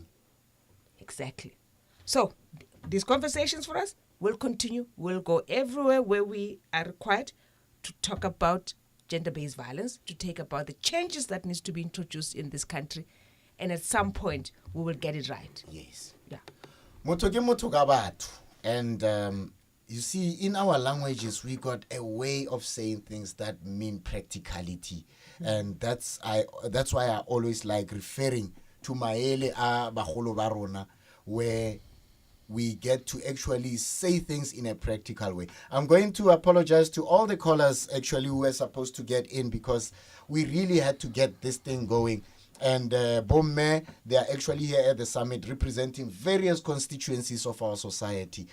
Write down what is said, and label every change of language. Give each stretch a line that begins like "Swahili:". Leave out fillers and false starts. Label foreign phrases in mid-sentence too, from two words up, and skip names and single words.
English: Exactly. So these conversations for us will continue. We'll go everywhere where we are required to talk about gender-based violence, to take about the changes that needs to be introduced in this country, and at some point we will get it right. Yes. Yeah.
Southern Sotho: Motho ke motho ka batho.
English: And you see, in our languages, we got a way of saying things that mean practicality. And that's why I always like referring to
Southern Sotho: maele a bagolo ba rona,
English: where we get to actually say things in a practical way. I'm going to apologize to all the callers actually who were supposed to get in, because we really had to get this thing going. And Bomme, they are actually here at the summit representing various constituencies of our society.